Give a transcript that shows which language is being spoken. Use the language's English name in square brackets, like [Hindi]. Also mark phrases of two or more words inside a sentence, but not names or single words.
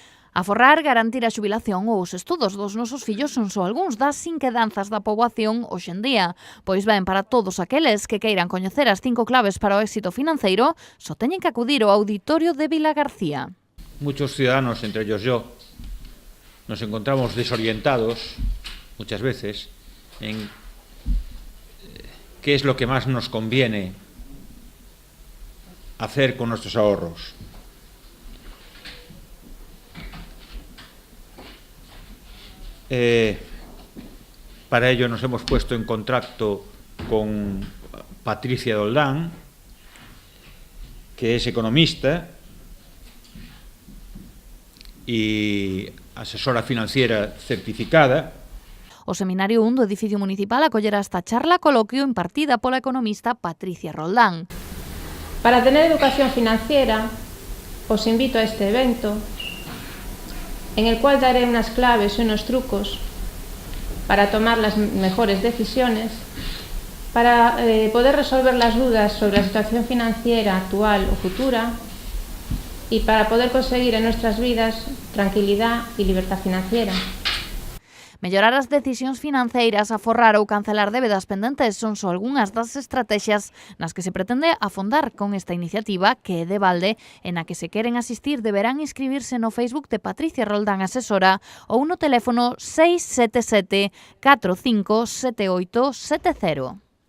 [Galician] Aforrar, garantir a xubilación ou os estudos dos nosos fillos son só algúns das inquedanzas da poboación hoxe en día. Pois ben, para todos aqueles que queiran coñecer as 5 claves para o éxito financeiro, só teñen que acudir ao auditorio de Vilagarcía. [Spanish] Muchos ciudadanos, entre ellos yo, nos encontramos desorientados muchas veces en qué es lo que más nos conviene hacer con nuestros ahorros. Para ello nos hemos puesto en contacto con Patricia Doldán, que es economista y asesora financiera certificada. [Galician] O Seminario 1 do edificio municipal acollerá esta charla coloquio impartida pola economista Patricia Roldán. [Spanish] Para tener educación financiera, os invito a este evento, en el cual daré unas claves y unos trucos para tomar las mejores decisiones, para poder resolver las dudas sobre la situación financiera actual o futura y para poder conseguir en nuestras vidas tranquilidad y libertad financiera. [Galician] Mellorar as decisións financeiras, aforrar ou cancelar débedas pendentes son só algunhas das estrategias nas que se pretende afondar con esta iniciativa que é de balde e na que se queren asistir deberán inscribirse no Facebook de Patricia Roldán Asesora ou no teléfono 677 45 78 70.